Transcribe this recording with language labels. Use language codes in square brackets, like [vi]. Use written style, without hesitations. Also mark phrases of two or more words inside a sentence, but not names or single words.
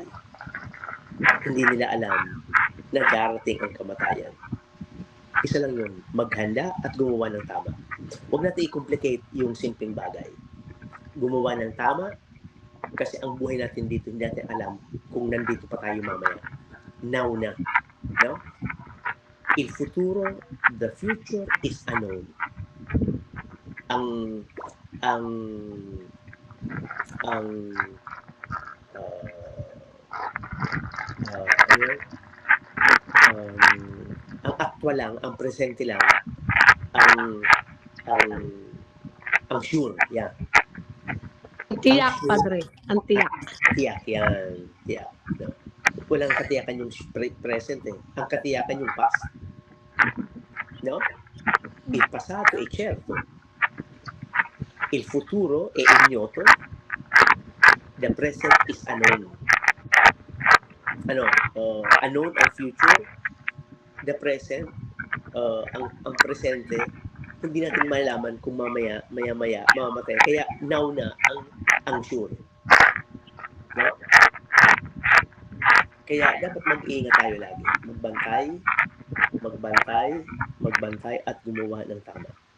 [tl] Hindi nila alam na darating ang kamatayan. Isa lang yun, maghanda at gumawa ng tama. Huwag natin i-complicate yung simpleng bagay. Gumawa ng tama, kasi ang buhay natin dito, hindi natin alam kung nandito pa tayo mamaya. Now na. [it] No? Il futuro, [en] the future is unknown. [tl] Ang actual lang, ang presente lang, ang sure, yeah. Tiyak, Padre. Ang tiyak. Tiyak yan. Tiyak. No? Walang katiyakan yung present eh. Ang katiyakan yung past. [it] No? Il passato è certo. Il futuro è ignoto. [en] The present is unknown. Unknown ang future. The present, [tl] ang presente, hindi natin malaman kung maya mamamatay. Kaya now na ang sure. No? Kaya dapat mag-iingat tayo lagi. Magbantay at gumawa ng tama.